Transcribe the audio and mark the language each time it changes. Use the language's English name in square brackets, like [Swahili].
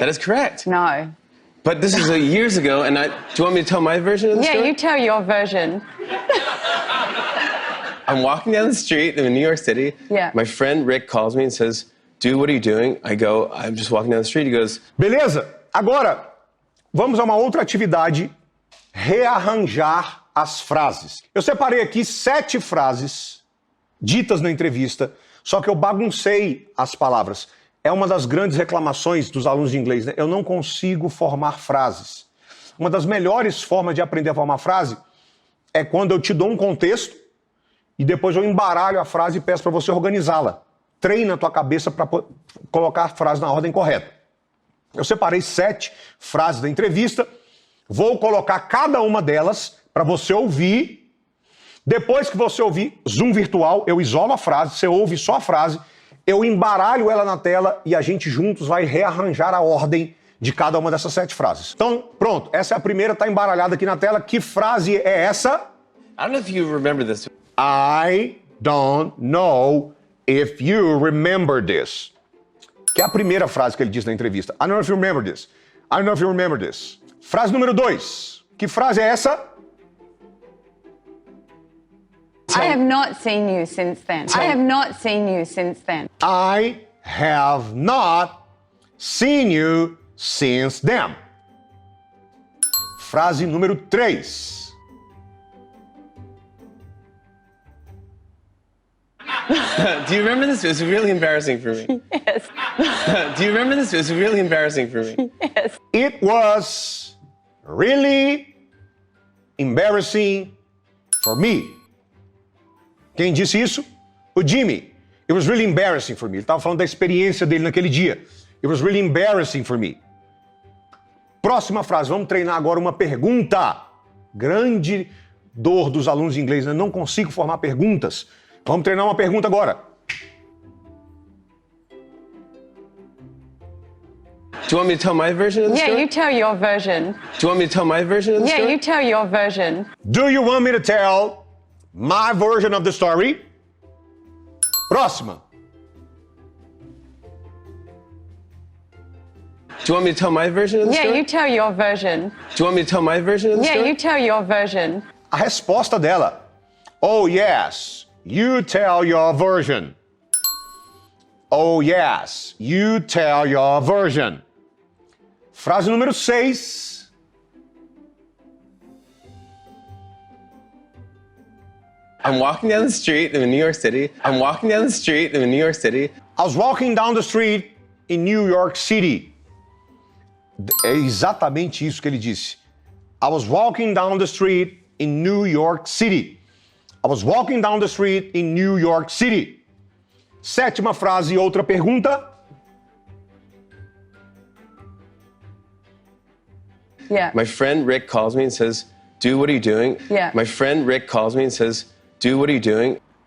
[English] That is correct. No. But this is years ago, and do you want me to tell my version of the Yeah, story? you tell your version. I'm walking down the street in New York City. Yeah. My friend Rick calls me and says, "Dude, what are you doing?" I go, "I'm just walking down the street." He goes, [Portuguese] Beleza? Agora, vamos a uma outra atividade: rearranjar as frases. Eu separei aqui 7 frases ditas na entrevista, só que eu baguncei as palavras. É uma das grandes reclamações dos alunos de inglês, né? Eu não consigo formar frases. Uma das melhores formas de aprender a formar frase é quando eu te dou um contexto e depois eu embaralho a frase e peço para você organizá-la. Treina a tua cabeça para colocar a frase na ordem correta. Eu separei 7 frases da entrevista, vou colocar cada uma delas para você ouvir. Depois que você ouvir, zoom virtual, eu isolo a frase, você ouve só a frase, eu embaralho ela na tela e a gente juntos vai rearranjar a ordem de cada uma dessas 7 frases. Então, pronto, essa é a primeira, tá embaralhada aqui na tela. Que frase é essa? [English] I don't know if you remember this. I don't know if you remember this. [Portuguese] Que é a primeira frase que ele diz na entrevista. [English] I don't know if you remember this. I don't know if you remember this. [Portuguese] Frase número 2. Que frase é essa? [English] I have not seen you since then. I have not seen you since then. I have not seen you since then. [Portuguese] Frase número 3. [English] Do you remember this? It was really embarrassing for me. Yes. Do you remember this? It was really embarrassing for me. Yes. It was really embarrassing for me. [Portuguese] Quem disse isso? O Jimmy. [English] It was really embarrassing for me. [Portuguese] Ele estava falando da experiência dele naquele dia. [English] It was really embarrassing for me. [Portuguese] Próxima frase. Vamos treinar agora uma pergunta. Grande dor dos alunos de inglês, né? Não consigo formar perguntas. Vamos treinar uma pergunta agora. [English] Do you want me to tell my version of the Yeah, story? you tell your version. Do you want me to tell my version of the Yeah, story? you tell your version. Do you want me to tell my version of the story? [Portuguese] Próxima. [English] Do you want me to tell my version of the Yeah, story? you tell your version. Do you want me to tell my version of the Yeah, story? you tell your version. [Portuguese] A resposta dela. [English] Oh, yes. You tell your version. Oh, yes. You tell your version. [Portuguese] Frase número 6. [English] I'm walking down the street in New York City. I'm walking down the street in New York City. I was walking down the street in New York City. [Portuguese] É exatamente isso que ele disse. [English] I was walking down the street in New York City. I was walking down the street in New York City. [Portuguese] 7ª frase e outra pergunta. [English] Yeah. My friend Rick calls me and says, "Dude, what are you doing?" Yeah. My friend Rick calls me and says, "Dude, what are you doing?"